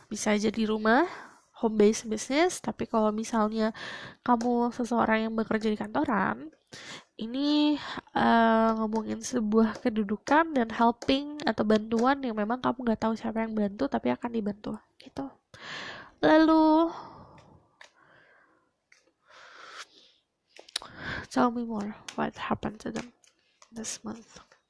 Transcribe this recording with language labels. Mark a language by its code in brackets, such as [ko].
[id] Bisa aja di rumah, [en] home based business. [id] Tapi kalau misalnya kamu seseorang yang bekerja di kantoran, ini ngomongin sebuah kedudukan dan helping atau bantuan yang memang kamu nggak tahu siapa yang bantu tapi akan dibantu gitu. Lalu [en] tell me more what happened to them this month.